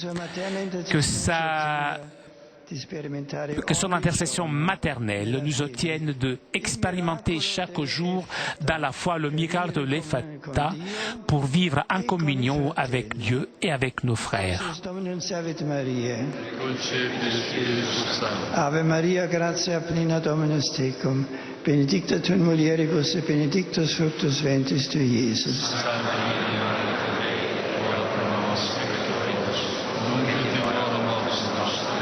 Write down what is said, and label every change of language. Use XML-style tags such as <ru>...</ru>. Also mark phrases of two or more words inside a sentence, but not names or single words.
<fr>Que son intercession maternelle nous obtienne d'expérimenter chaque jour dans la foi le miracle de l'Ephata pour vivre en communion avec Dieu et avec nos frères.</fr> <la>Ave Maria, gratia plena Dominus tecum, benedicta tu in mulieribus et benedictus fructus ventris tui, Iesus. Santa Maria, Mater Dei, ora pro nobis peccatoribus, nunc et in hora mortis nostre.</la>